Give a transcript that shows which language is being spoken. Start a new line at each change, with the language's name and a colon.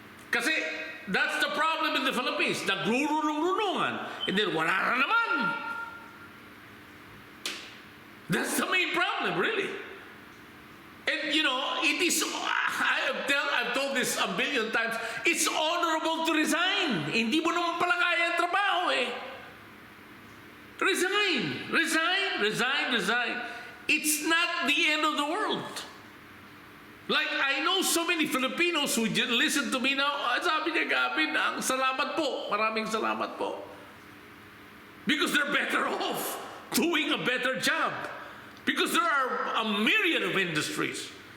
English: Kasi that's the problem in the Philippines.
Filipino: Nagrurunong-runungan. And then wala na naman.
English: That's the main problem, really. And you know, it is, I've told this a billion times, it's honorable to resign.
Filipino: Hindi mo naman pala kaya ang trabaho eh.
English: Resign, resign, resign, resign. It's not the end of the world. Like, I know so many Filipinos who listen to me now,
Filipino: sabi niya,
English: Gavin,
Filipino: ang salamat po, maraming salamat po.
English: Because they're better off doing a better job. Because there are a myriad of industries.